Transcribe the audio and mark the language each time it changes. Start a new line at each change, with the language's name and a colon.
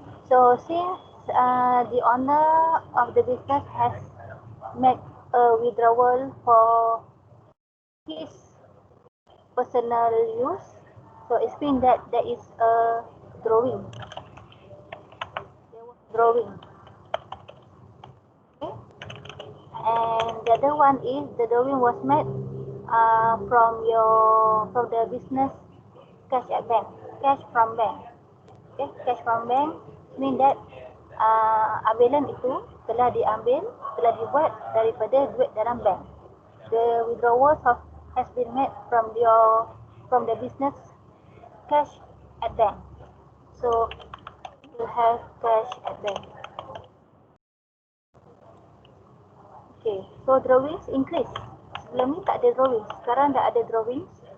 English: So since the owner of the business has made a withdrawal for his personal use, so it means that there is a drawing. There was drawing. Okay. And the other one is the drawing was made from the business cash at bank, cash from bank.
Malay: Okay, cash from bank mean that ambilan itu telah dibuat daripada duit dalam bank.
English: The withdrawals has been made from the business cash at bank. So you have cash at bank.
Malay: Okay, so drawings increase. Sebelum ni tak ada drawings, sekarang dah ada drawings.